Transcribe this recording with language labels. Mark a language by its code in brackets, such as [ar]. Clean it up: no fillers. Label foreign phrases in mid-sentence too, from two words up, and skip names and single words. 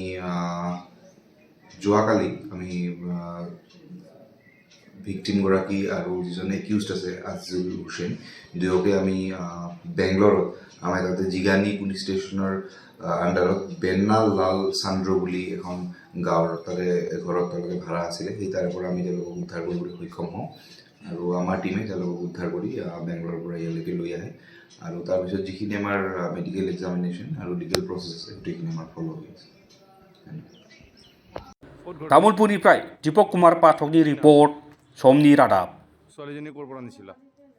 [as] যোৱাকালি আমি ভিক্টিমগৰাকী আৰু যিজন একিউজড আছে আজিজুল হুছেইন দুয়োকে আমি বেংগলোৰত আমাৰ তাতে জিগানী [en] police station [as] আণ্ডাৰত বেন্না লাল চান্দ্ৰ বুলি এখন গাঁৱৰ তাতে ঘৰত তেওঁলোকে ভাড়া আছিলে। সেই তাৰ পৰা আমি তেওঁলোকক উদ্ধাৰ কৰিবলৈ সক্ষম হওঁ আৰু আমাৰ টীমে তেওঁলোকক উদ্ধাৰ কৰি বেংগলোৰৰ পৰা ইয়ালৈকে লৈ আহে আৰু তাৰপিছত যিখিনি আমাৰ [en] medical examination [as] আৰু [en] legal process [as] আছে গোটেইখিনি আমাৰ ফ'ল' হৈ আছে। [brx] तामुलपुरनिफ्राय दीपक कुमार पाठकनि रिपर्ट समनि रादाब। [as] ছোৱালীজনী ক'ৰ পৰা নিছিলা?